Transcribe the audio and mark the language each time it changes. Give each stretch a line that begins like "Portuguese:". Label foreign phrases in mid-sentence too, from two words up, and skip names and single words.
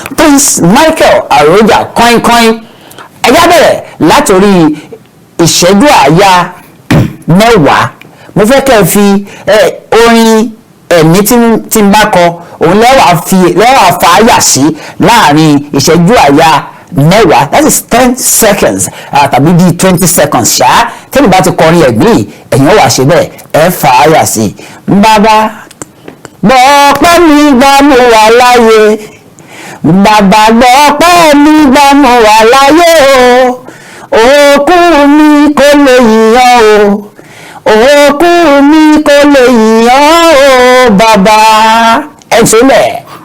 Yoruba: Prince Michael Aroja Kọ́ínkọ́ín. Ẹ já bẹ̀rẹ̀ látòrí ìṣẹ́jú àáyá mẹ́wàá. Mo fẹ́ kẹ́ ẹ fi, ẹ, orin ẹ̀mí tí ń, tí ń bá kọ, òun lẹ́wàá fi, lẹ́wàá fà á yà sí láàrin ìṣẹ́jú àáyá mẹ́wàá,
English: that is ten seconds,
Yoruba: ah, tàbí bíi
English: twenty seconds
Yoruba: ṣá. Tẹ́lẹ̀ bá ti kọrin ẹ̀gbìn yìí, ẹ̀yin ó wá ṣe bẹ́ẹ̀, ẹ fà á yà sí. Bàbá, gbọ́ ọpẹ́ mi gbà mo wà láyé. Bàbá, gbọ́ ọpẹ́ mi gbà mo wà láyé o. Òkú mi kò lè yìn ọ́ o. Òkú mi kò lè yìn ọ́ o, bàbá. Ẹ ṣe bẹ́ẹ̀.